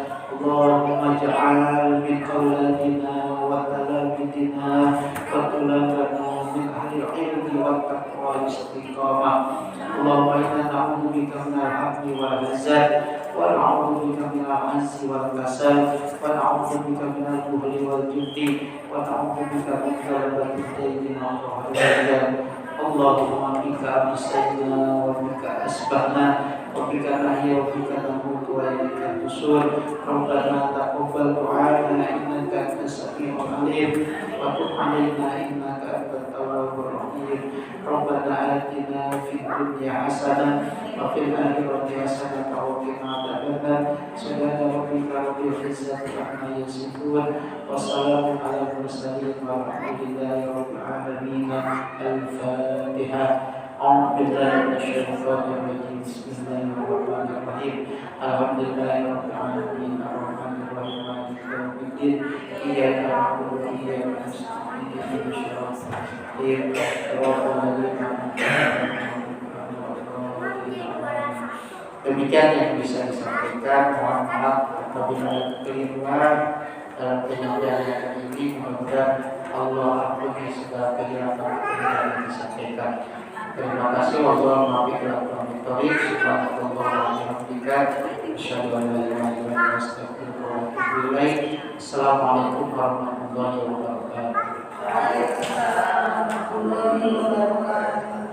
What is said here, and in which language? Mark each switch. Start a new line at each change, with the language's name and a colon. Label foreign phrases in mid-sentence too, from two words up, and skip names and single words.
Arabic: اللهم اجعل من قولتنا وتلاميذنا وطلابنا من أهل العلم والتقوى استقامة. اللهم إنا نعوذ بك من الهم والحزن ونعوذ بك من العجز والكسل ونعوذ بك من البخل والجبن ونعوذ بك من غلبة الدين وقهر الرجال. اللهم بك أمسينا وبك أصبحنا وبك نحيا وبك نموت وإليك النشور. ربنا تقبل دعاءنا إنك أنت السميع العليم وتب علينا إنك أنت التواب الرحيم. ربنا آتنا في الدنيا حسنة وفي الآخرة حسنة وقنا عذاب النار. سبحان ربك رب العزة عما يصفون وسلام على المرسلين والحمد لله رب العالمين. Al-Fatihah. أعوذ بالله من الشيطان الرجيم. بسم الله الرحمن الرحيم. Alhamdulillahirabbil alamin. الرحمن الرحيم. مالك يوم الدين. إياك نعبد وإياك نستعين. اهدنا الصراط المستقيم.
Indonesian: Demikian yang bisa disampaikan. Mohon maaf apabila ada kekeliruan dalam penyampaian ini. Mudah-mudahan Allah ampuni segala kehilafan yang disampaikan. Terima kasih.
Arabic: والسلام عليكم ورحمة الله وبركاته. السلام عليكم ورحمة الله وبركاته.